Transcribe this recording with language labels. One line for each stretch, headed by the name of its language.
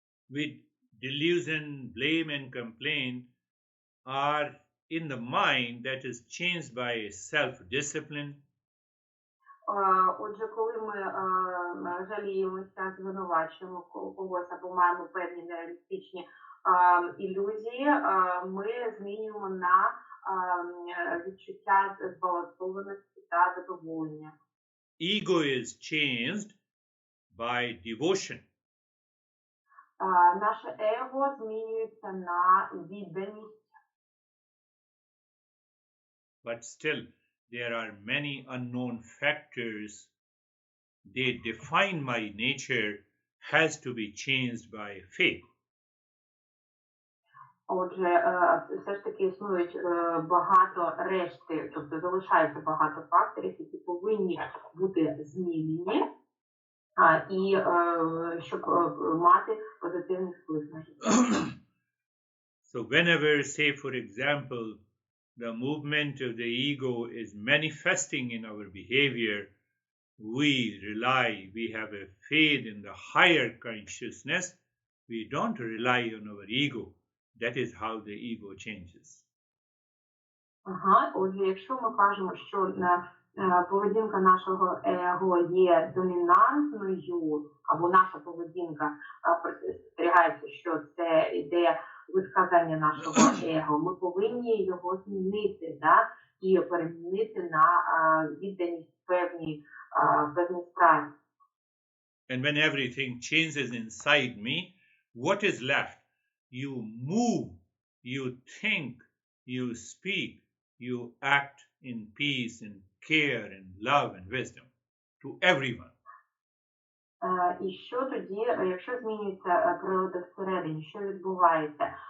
English: With delusion, blame and complaint are in the mind that is changed by self-discipline.
Ukrainian: Отже, коли ми жаліємося, звинувачуємо когось або маємо певні нереалістичні ілюзії, ми змінюємо на відчуття збалансованості та задоволення.
English: Ego is changed by devotion.
Ukrainian: Наше его змінюється на відданість.
English: But still, there are many unknown factors. They define my nature has to be changed by faith.
Ukrainian: Отже, все ж таки існують багато решти, тобто залишається багато факторів, які повинні бути змінені, і щоб мати позитивний вплив на життя.
English: So whenever, say for example, the movement of the ego is manifesting in our behavior, we rely, we have a faith in the higher consciousness. We don't rely on our ego. That is how the ego changes.
Ukrainian: Отже, якщо ми кажемо, що поведінка нашого его є домінантною, або наша поведінка спостерігається, що це іде висказання нашого его, ми повинні його змінити, і перемінити на відданість певній справі.
English: And when everything changes inside me, what is left? You move, you think, you speak, you act in peace and care and love and wisdom to everyone.
Ukrainian: І що тоді, якщо змінюється природа всередині, що відбувається?